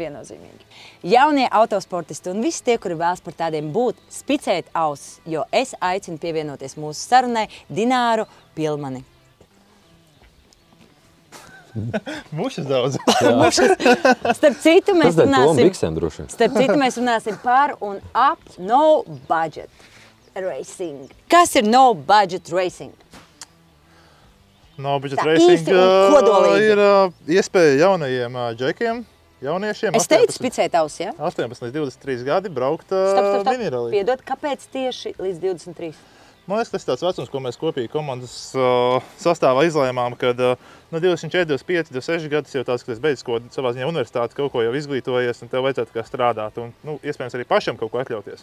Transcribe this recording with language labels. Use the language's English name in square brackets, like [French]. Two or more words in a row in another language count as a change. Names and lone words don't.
[Latvian] Jaunie autosportisti un visi tie, kuri vēlas par tādiem būt, spicēt ausis, jo es aicinu pievienoties mūsu sarunai Dināru Pilmani. Mušas daudz. Starp citu, mēs runāsim par un ap [English] no budget racing. [Latvian] Kas ir [English] no budget racing? No budget racing [Latvian] ir iespēja jaunajiem džekiem, jauniešiem. Es teicu spicēt ausis, ja? 18 līdz 23 gadi braukt minirallī. Piedod, kāpēc tieši līdz 23? Man liekas, tas ir tāds vecums, ko mēs kopīgi komandas sastāvā izlēmām, kad 24, 25, 26 gadus jau tāds, ka es beidzu savā ziņā universitāti, kaut ko jau izglītojies, un tev vajadzētu kā strādāt, un iespējams arī pašam kaut ko atļauties.